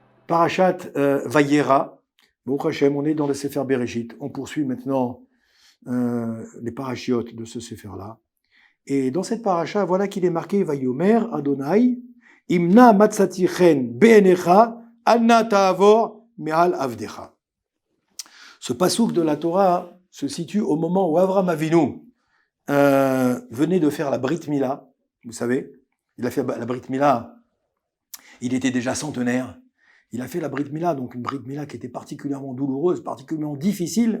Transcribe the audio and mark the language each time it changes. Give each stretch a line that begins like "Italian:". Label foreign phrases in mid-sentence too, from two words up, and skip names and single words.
Hebrew: פרשת וירא. ברוך השם,
French: on est dans le Sefer Bereshit. On poursuit maintenant les parachiotes de ce Sefer-là. Et dans cette paracha, voilà qu'il est marqué
Hebrew: ויאמר אדני אם נא מצאתי חן בעיניך אנא תעבר מעל עבדך.
French: Ce pasouk de la Torah se situe au moment où Avraham Avinu venait de faire la
Hebrew: ברית מילה.
French: Vous savez, il a fait la
Hebrew: ברית מילה.
French: Il était déjà centenaire. Il a fait la
Hebrew: ברית מילה,
French: donc une
Hebrew: ברית מילה
French: qui était particulièrement douloureuse, particulièrement difficile.